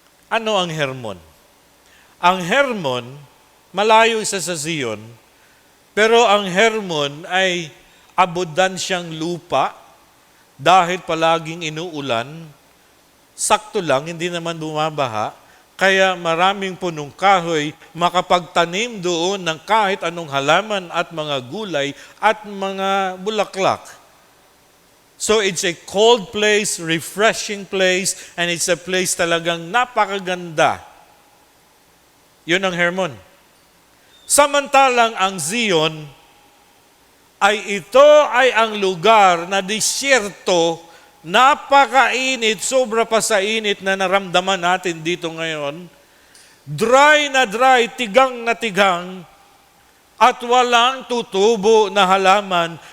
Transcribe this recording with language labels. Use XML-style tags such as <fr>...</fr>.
<tl>Ano ang Hermon? Ang Hermon, malayo isa sa Zion, pero ang Hermon ay abundansyang lupa dahil palaging inuulan, sakto lang, hindi naman bumabaha, kaya maraming punong kahoy, makapagtanim doon ng kahit anong halaman at mga gulay at mga bulaklak.</tl> <en>So it's a cold place, refreshing place, and it's a place</en> <tl>talagang napakaganda. Yun ang Hermon. Samantalang ang Zion ay ito ay ang lugar na disyerto, napakainit, sobra pa sa init na naramdaman natin dito ngayon. Dry na dry, tigang na tigang, at walang tutubo na halaman.</tl>